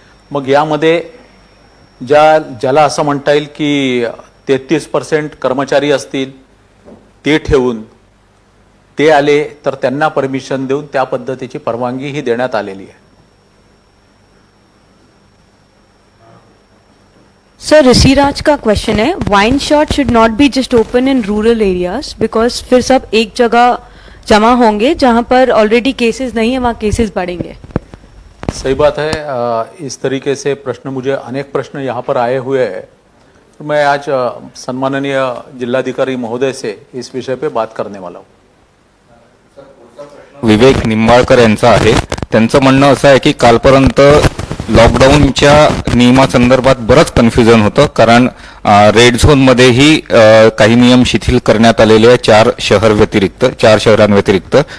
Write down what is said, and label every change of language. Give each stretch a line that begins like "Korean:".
Marathi: मग यामध्ये ज्याला असं म्हणता येईल की 33% कर्मचारी असतील ते ठेवून ते आले तर त्यांना परमिशन देऊन त्या पद्धतीची परवानगी ही देण्यात आलेली आहे.
Hindi: सर, ऋषिराज का क्वेश्चन है,
English: wine shop should not be just open in rural areas because
Hindi: फिर सब एक जगह जमा होंगे जहां पर ऑलरेडी केसेस नहीं है, वहां केसेस बढ़ेंगे. सही बात है. इस तरीके से प्रश्न मुझे अनेक प्रश्न यहाँ पर आए हुए हैं. मैं आज सम्माननीय जिलाधिकारी महोदय से इस विषय पे बात करने वाला हूँ.
Marathi: विवेक निंबाळकर यांचा आहे. त्यांचं म्हणणं असं आहे की कालपर्यंत लॉकडाऊनच्या नियमासंदर्भात बरंच कन्फ्युजन होतं, कारण रेड झोनमध्येही काही नियम शिथिल करण्यात आलेले आहे 4 शहरांव्यतिरिक्त.